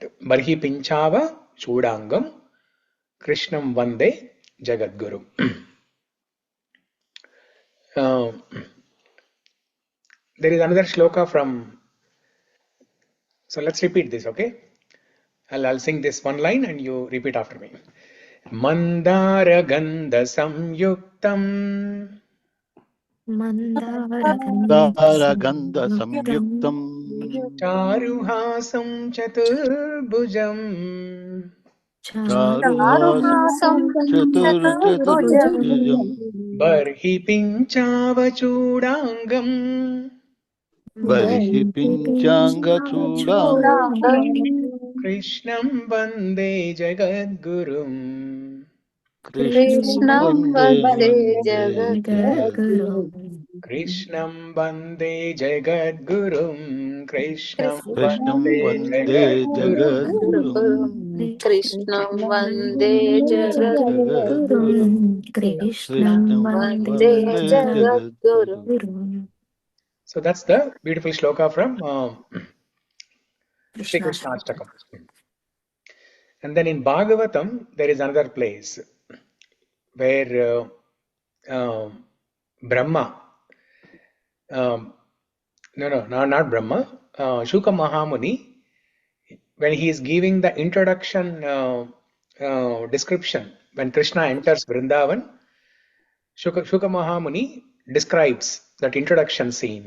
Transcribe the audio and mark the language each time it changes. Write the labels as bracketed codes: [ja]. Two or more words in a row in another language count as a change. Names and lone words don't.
[sa] बर्हि पिञ्छाव चोडाङ्गं कृष्णं वन्दे जगद्गुरु. [en] There is another shloka from. So let's repeat this, okay? I'll sing this one line and you repeat after me. [sa] मन्दार गन्ध संयुक्तम् Mandara गन्ध संयुक्तम् चारुहासं चतुर्भुजम् चारुहासं चतुर्भुजम् बर्हि पिञ्छाव चोडाङ्गम् बर्हि पिञ्छाङ्ग चूडाङ्गम् कृष्णं वन्दे जगद्गुरुम्. कृष्णं वन्दे Jagadguru. कृष्णं वन्दे जगद्गुरुम्. Krishnam Krishnam Vande Vande Jagadgurum. Jagadgurum. कृष्णं वन्दे जगद्गुरु. Jagadgurum. Krishnam Krishnam Vande Vande Jagadguru. Jagadgurum. [en] So that's the beautiful shloka from Shri Krishna Krishna. Ashtakam. And then in Bhagavatam, there is another place where Brahma, not Brahma, Shuka Mahamuni, when he is giving the introduction description, when Krishna enters Vrindavan, Shuka Mahamuni describes that introduction scene.